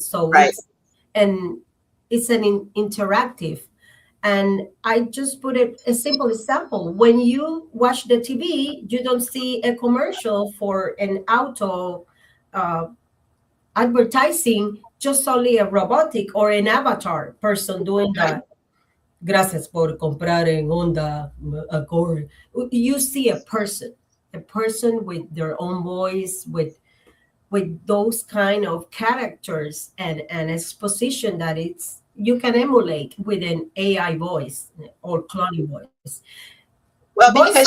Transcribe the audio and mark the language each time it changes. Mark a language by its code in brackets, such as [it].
[en] So it's an interactive. And I just put a simple example. When you watch the TV, you don't see a commercial for an auto advertising, just only a robotic or an avatar person doing that. [es] Gracias por comprar en Honda Accord. [en] You see a person with their own voice, with those kind of characters and exposition that you can emulate with an AI voice or cloning voice. Well, because